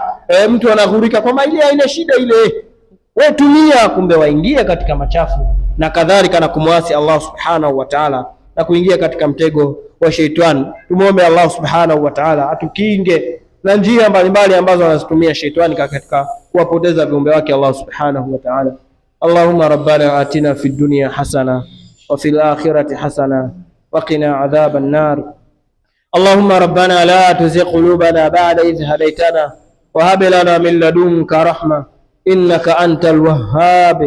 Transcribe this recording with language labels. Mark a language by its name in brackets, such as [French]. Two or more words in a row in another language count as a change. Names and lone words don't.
[Swahili] Mtu anaghurika kwamba ile haina shida ile, wewe tumia, kumbe waingia katika machafu na kadhalika, na kumwasi Allah [Arabic] سبحانه وتعالى [Swahili] na kuingia katika mtego wa shaitani. Tumuombe Allah [Arabic] سبحانه وتعالى [Swahili] atukinge na njia mbalimbali ambazo anazitumia shaitani katika kuwapoteza viumbe wake Allah [Arabic] سبحانه وتعالى. اللهم ربنا آتنا في الدنيا حسنة وفي الآخرة حسنة وقنا عذاب النار. اللهم ربنا لا تزغ قلوبنا بعد إذ هديتنا وهب لنا من لدنك رحمة إنك أنت الوهاب.